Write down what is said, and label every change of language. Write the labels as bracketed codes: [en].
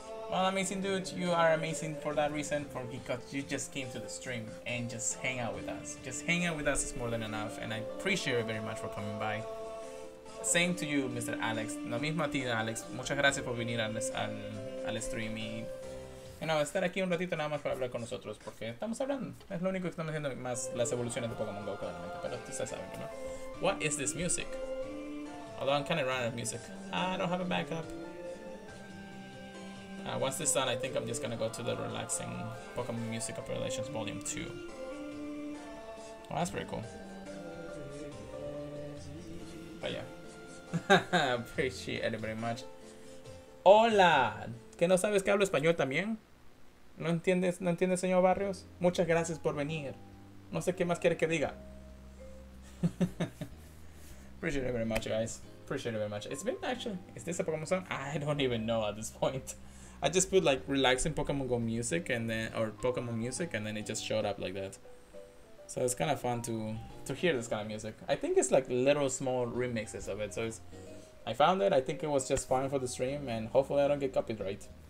[en] Well, amazing dude, you are amazing for that reason, because you just came to the stream and just hang out with us. Just hang out with us is more than enough, and I appreciate you very much for coming by. Same to you, Mr. Alex. [es] Lo mismo a ti, Alex. Muchas gracias por venir al stream y estar aquí un ratito nada más para hablar con nosotros, porque estamos hablando. Es lo único que estamos haciendo, más las evoluciones de Pokémon GO, claramente. Pero ustedes saben, ¿no? [en] What is this music? Although I'm kind of running out of music. I don't have a backup. Once this done, I think I'm just gonna go to the relaxing Pokemon Music of Relations Volume 2. Oh, that's pretty cool. But yeah. Appreciate it very much. [es] Hola. ¿Que no sabes que hablo español también? ¿No entiendes, señor Barrios? Muchas gracias por venir. No sé qué más quiere que diga. [en] Appreciate it very much, guys. Appreciate it very much. It's been actually... Is this a Pokemon song? I don't even know at this point. I just put like relaxing Pokemon Go music and then, or Pokemon music, and then it just showed up like that. So it's kind of fun to hear this kind of music. I think it's like little small remixes of it. So it's, I found it. I think it was just fine for the stream, and hopefully I don't get copyright.